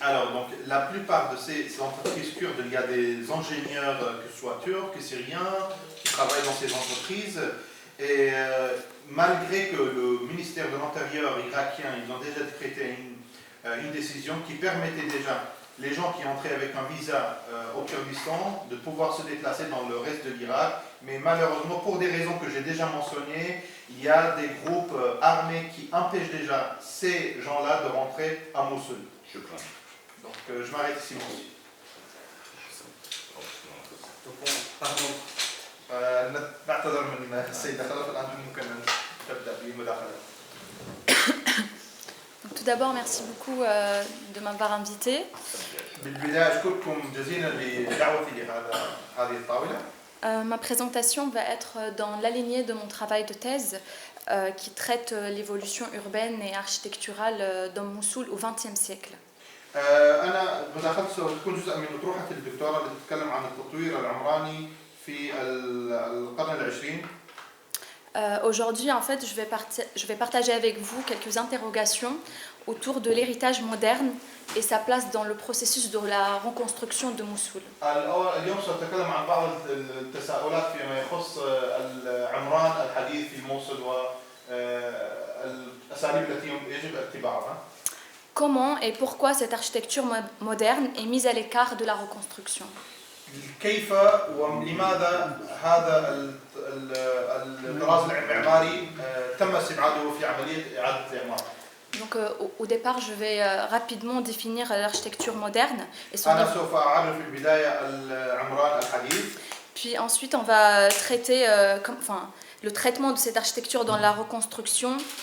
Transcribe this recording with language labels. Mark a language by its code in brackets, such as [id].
[fr] Alors donc la plupart de ces entreprises kurdes, il y a des ingénieurs que ce soit turcs, syriens qui travaillent dans ces entreprises et malgré que le ministère de l'Intérieur irakien, ils ont déjà décrété une décision qui permettait déjà les gens qui entraient avec un visa au Kurdistan de pouvoir se déplacer dans le reste de l'Irak, mais malheureusement pour des raisons que j'ai déjà mentionnées, il y a des groupes armés qui empêchent déjà ces gens-là de rentrer à Mossoul. Donc je m'arrête ici aussi. Pardon. [ar] نعتذر من السيدة خلف، الآن ممكن تبدأ بمداخلة. [fr] Tout d'abord, merci beaucoup de m'avoir invité. [ar] بالبداية أشكركم جزيلا لدعوتي لهذه الطاولة. [fr] Ma présentation va être dans la lignée de mon travail de thèse qui traite l'évolution urbaine et architecturale dans Mossoul au XXe siècle. [ar] أنا مداخلتي ستكون جزء من أطروحة الدكتوراه التي تتكلم عن التطوير العمراني في القرن العشرين. [fr] Aujourd'hui, en fait, je vais partager avec vous quelques interrogations autour de l'héritage moderne et sa place dans le processus de la reconstruction de Mossoul. [ar] اليوم سأتكلم عن بعض التساؤلات فيما يخص العمران الحديث في موصل والأساليب التي يجب اتباعها. [fr] Comment et pourquoi cette architecture moderne est mise à l'écart de la reconstruction? [ar] كيف ولماذا هذا الطراز المعماري تم استبعاده في عملية إعادة الإعمار؟ [fr] Donc, au départ, je vais rapidement définir l'architecture moderne et son [ar] أنا سوف أعرف في البداية العمران الحديث. [fr] Puis ensuite, on va traiter le traitement de cette architecture dans la reconstruction.